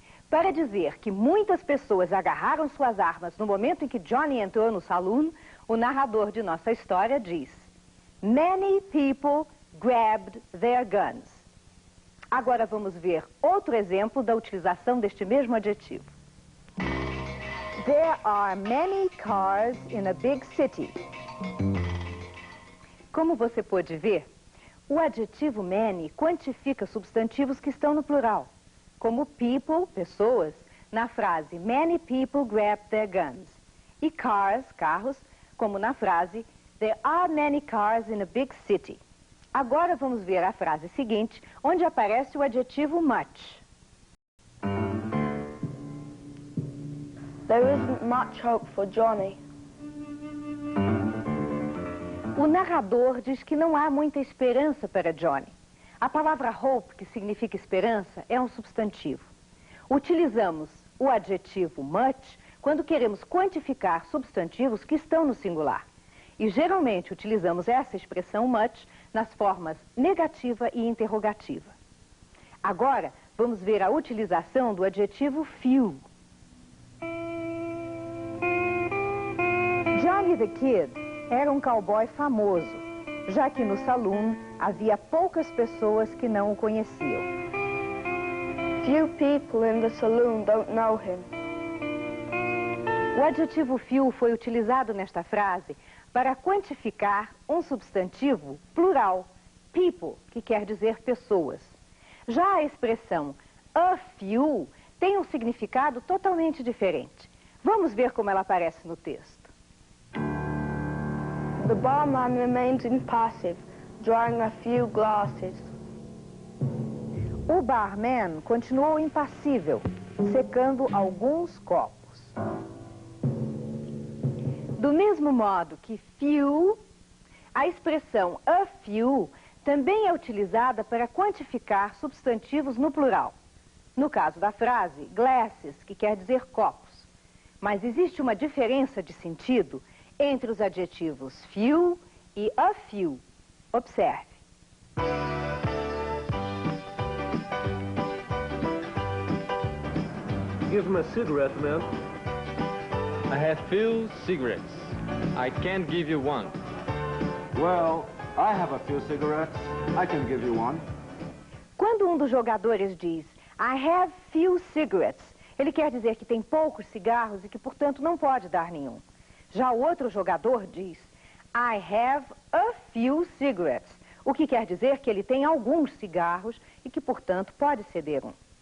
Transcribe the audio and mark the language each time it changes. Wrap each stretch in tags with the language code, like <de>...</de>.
<pt>Para dizer que muitas pessoas agarraram suas armas no momento em que Johnny entrou no saloon, o narrador de nossa história diz:</pt> <en>Many people grabbed their guns.</en> <pt>Agora vamos ver outro exemplo da utilização deste mesmo adjetivo.</pt> <en>There are many cars in a big city.</en> <pt>Como você pode ver, o adjetivo many quantifica substantivos que estão no plural, como people, pessoas, na frase</pt> <en>many people grabbed their guns,</en> <pt>e cars, carros, como na frase</pt> <en>There are many cars in a big city.</en> <pt>Agora vamos ver a frase seguinte, onde aparece o adjetivo much.</pt> <en>There isn't much hope for Johnny.</en> <pt>O narrador diz que não há muita esperança para Johnny. A palavra hope, que significa esperança, é um substantivo. Utilizamos o adjetivo much quando queremos quantificar substantivos que estão no singular. E geralmente utilizamos essa expressão much nas formas negativa e interrogativa. Agora, vamos ver a utilização do adjetivo few. Johnny the Kid era um cowboy famoso, já que no saloon havia poucas pessoas que não o conheciam.</pt> <en>Few people in the saloon don't know him.</en> <pt>O adjetivo few foi utilizado nesta frase para quantificar um substantivo plural, people, que quer dizer pessoas. Já a expressão a few tem um significado totalmente diferente. Vamos ver como ela aparece no texto.</pt> <en>The barman remains impassive, drying a few glasses.</en> <pt>O barman continuou impassível, secando alguns copos. Do mesmo modo que few, a expressão a few também é utilizada para quantificar substantivos no plural. No caso da frase, glasses, que quer dizer copos. Mas existe uma diferença de sentido entre os adjetivos few e a few. Observe.</pt> <en>Give him a cigarette, man. I have few cigarettes. I can't give you one. Well, I have a few cigarettes. I can give you one.</en> <pt>Quando um dos jogadores diz</pt> <en>I have few cigarettes,</en> <pt>ele quer dizer que tem poucos cigarros e que, portanto, não pode dar nenhum. Já o outro jogador diz</pt> <en>I have a few cigarettes,</en> <pt>o que quer dizer que ele tem alguns cigarros e que, portanto, pode ceder um.</pt>